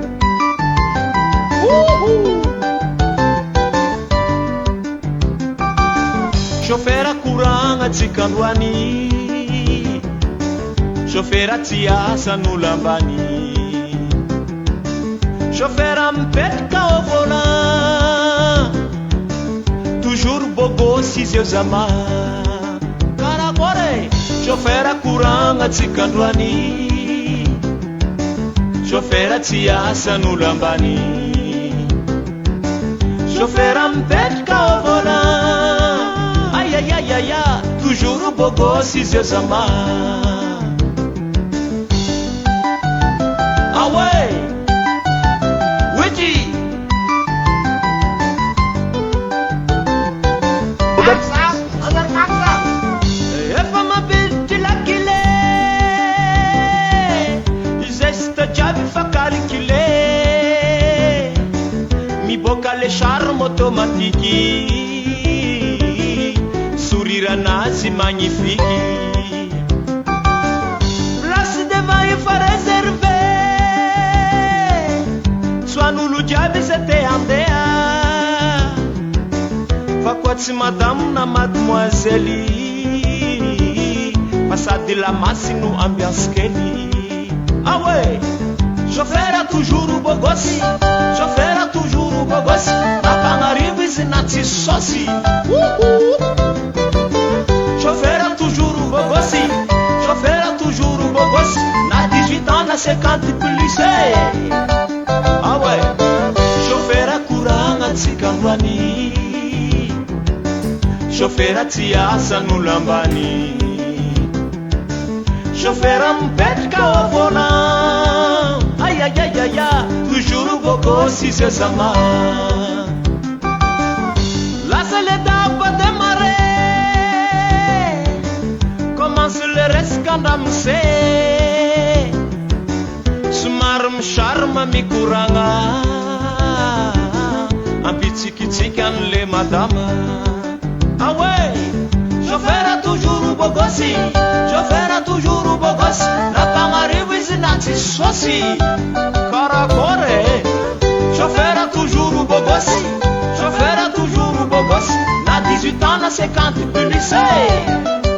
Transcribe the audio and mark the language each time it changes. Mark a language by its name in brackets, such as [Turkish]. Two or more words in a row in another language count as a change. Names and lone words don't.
[Malagasy] Chauffeur akoragna tsika androany, chauffeur tsy asa n'olo ambany, chauffeur mipetraka [French] au volant, toujours bobo [Malagasy] si izy eo zama. Karakory chauffeur akoragna tsika androany, chauffeur tsy asa n'olo ambany, chauffeur mipetraka [French] au volant, aïe aïe aïe aïe, toujours bobo [Malagasy] si izy eo zama. [French] Ah ouais. [Malagasy] Efa mabity lakile, geste jiaby fa calculé, miboaka le charme automatique, sourire anazy magnifique, [French] place devant [Malagasy] efa réservé, soan'olo jiaby zay te handeha, fa koa tsy madame na mademoiselle, fa sady lamasy no ambiance kely. [French] Ah ouais, chauffeur a toujours beau gosse, chauffeur a toujours beau gosse, [Malagasy] na mpagnarivo izy na tsy sosy. [French] Chauffeur a toujours beau gosse, chauffeur a toujours beau gosse, na 18 ans na 50 plus. Ah ouais, [Malagasy] chauffeur akoragna tsika androany, chauffeur tsy asa n'olo ambany, chauffeur mipetraka [French] au volant, aïe aïe aïe aïe, toujours bobo [Malagasy] si izy eo zama. Lasa le daba démarrer, [French] commence le [Malagasy] rescanda mise, somary misarma mikoragna, ampitsikitsika an'le madama. [French] Ah ouais, chauffeur a toujours beau gosse, chauffeur a toujours beau gosse, [Malagasy] na mpagnarivo izy na tsy sosy. [French] Karakory chauffeur a toujours beau gosse, chauffeur a toujours beau gosse, na 18 ans na 50 plus.